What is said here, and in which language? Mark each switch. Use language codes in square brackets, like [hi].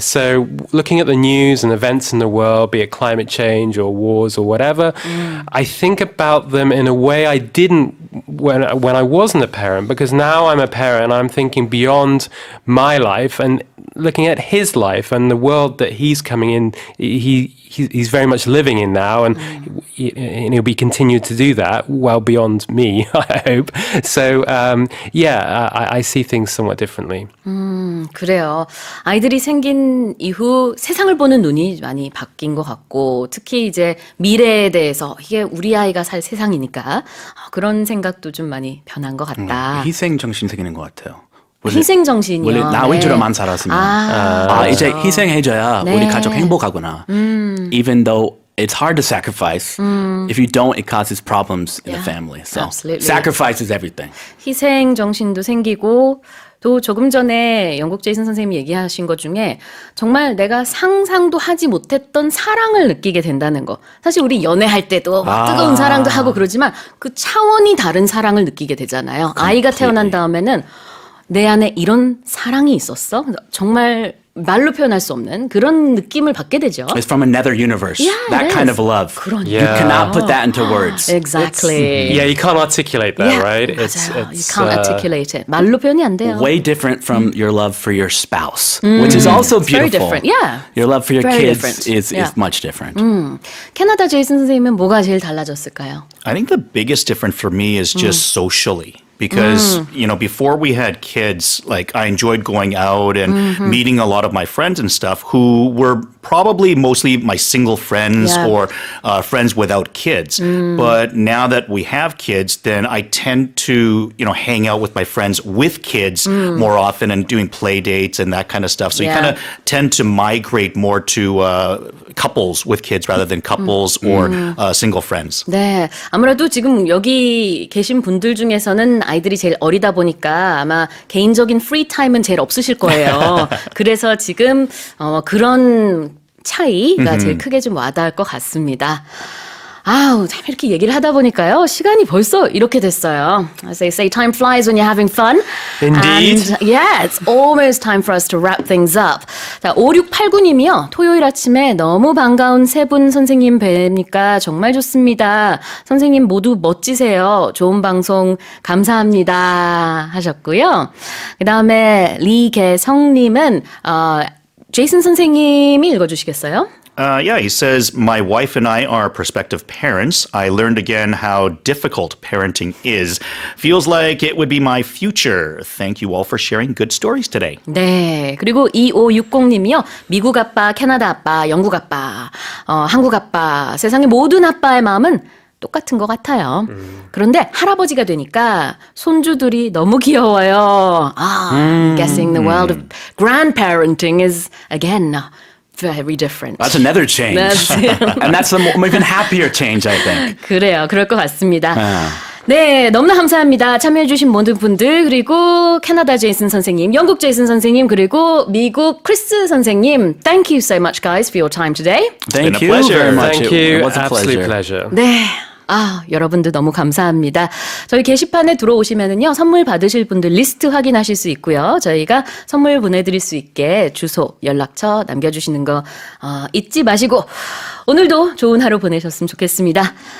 [en] So looking at the news and events in the world, be it climate change or wars or whatever, I think about them in a way I didn't when I wasn't a parent, because now I'm a parent and I'm thinking beyond my life and looking at his life and the world that he's coming in. He's very much living in now, and he'll be continued to do that well beyond me, I hope. So, I see things somewhat differently. [ko] 그래요. 아이들이 생긴 이후 세상을 보는 눈이 많이 바뀐 것 같고, 특히 이제 미래에 대해서 이게 우리 아이가 살 세상이니까 그런 생각도 좀 많이 변한 것 같다. 희생 정신 생기는 것 같아요. 희생 정신이요. 원래 나 위주로만 살았으면 이제 희생해줘야 우리 가족 행복하구나. [en] Even though it's hard to sacrifice, if you don't, it causes problems in the family. So absolutely. sacrifice is everything. [ko] 희생 정신도 생기고, 또 조금 전에 영국 제이슨 선생님이 얘기하신 것 중에 정말 내가 상상도 하지 못했던 사랑을 느끼게 된다는 거. 사실 우리 연애할 때도 뜨거운 사랑도 하고 그러지만 그 차원이 다른 사랑을 느끼게 되잖아요. 아이가 태어난 다음에는 내 안에 이런 사랑이 있었어? 정말 말로 표현할 수 없는 그런 느낌을 받게 되죠. [en] It's from another universe. Yeah, that kind of love. [ko] 그러니까. [en] You cannot put that into words. Exactly. You can't articulate that, right? [ko] 맞아요. [en] You can't articulate it. [ko] 말로 표현이 안 돼요. [en] Way different from your love for your spouse, which is also beautiful. Very different. Yeah. Your love for your Very kids different. is Yeah. much different. [ko] 캐나다 제이슨 선생님은 뭐가 제일 달라졌을까요? [en] I think the biggest difference for me is just socially. Because, before we had kids, like I enjoyed going out and meeting a lot of my friends and stuff who were probably mostly my single friends or friends without kids. But now that we have kids, then I tend to, hang out with my friends with kids more often and doing play dates and that kind of stuff. So you kind of tend to migrate more to couples with kids rather than couples or single friends. [ko] 네, 아무래도 지금 여기 계신 분들 중에서는 아이들이 제일 어리다 보니까 아마 개인적인 프리 타임은 제일 없으실 거예요. 그래서 지금 그런 차이가 제일 크게 좀 와닿을 것 같습니다. 아우, 참 이렇게 얘기를 하다 보니까요. 시간이 벌써 이렇게 됐어요. [en] As they say, time flies when you're having fun. Indeed. And yeah, it's almost time for us to wrap things up. [ko] 자, 5689님이요. 토요일 아침에 너무 반가운 세 분 선생님 뵈니까 정말 좋습니다. 선생님 모두 멋지세요. 좋은 방송 감사합니다. 하셨고요. 그 다음에 리계성님은 제이슨 선생님이 읽어주시겠어요? [en] Yeah, he says, my wife and I are prospective parents. I learned again how difficult parenting is. Feels like it would be my future. Thank you all for sharing good stories today. [ko] 네. 그리고 2560님이요. 미국 아빠, 캐나다 아빠, 영국 아빠, 한국 아빠, 세상의 모든 아빠의 마음은 똑같은 것 같아요. 그런데 할아버지가 되니까 손주들이 너무 귀여워요. [en] Guessing the world of grandparenting is, again, very different. That's another change. And that's an even happier change, I think. [ko] 그래요. 그럴 것 같습니다. 네, 너무나 감사합니다. 참여해주신 모든 분들, 그리고 캐나다 제이슨 선생님, 영국 제이슨 선생님, 그리고 미국 크리스 선생님. [en] Thank you so much, guys, for your time today. Thank been a you pleasure. very much. Thank It you. was a Absolute pleasure. pleasure. [ko] 네. 여러분들 너무 감사합니다. 저희 게시판에 들어오시면은요, 선물 받으실 분들 리스트 확인하실 수 있고요. 저희가 선물 보내드릴 수 있게 주소, 연락처 남겨주시는 거 잊지 마시고 오늘도 좋은 하루 보내셨으면 좋겠습니다.